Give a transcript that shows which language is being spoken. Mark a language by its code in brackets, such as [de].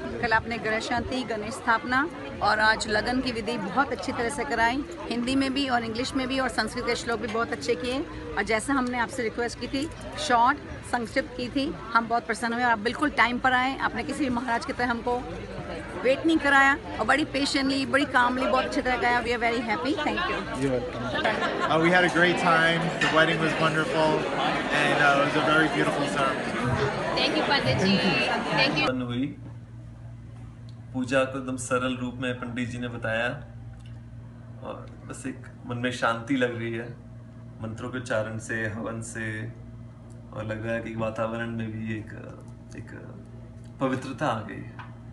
[hi] कल आपने ग्रह शांति, गणेश स्थापना और आज लगन की विधि बहुत अच्छी तरह से कराई, हिंदी में भी और इंग्लिश में भी, और संस्कृत के श्लोक भी बहुत अच्छे किए। और जैसा हमने आपसे रिक्वेस्ट की थी शॉर्ट संस्कृत की थी, हम बहुत प्रसन्न हुए। आप बिल्कुल टाइम पर आए, आपने किसी भी महाराज की तरह हमको वेट नहीं कराया और बड़ी पेशेंटली, बड़ी कामली बहुत अच्छी तरह कराया। [en] We are very happy, thank you. We had a great time. The wedding was wonderful, and it was a very beautiful ceremony. Thank you, pandit ji. Thank you. [hi] हुई पूजा को एकदम सरल रूप में पंडित जी ने बताया और बस एक मन में शांति लग रही है मंत्रों के उच्चारण से, हवन से, और लग रहा है कि वातावरण में भी एक पवित्रता आ गई है।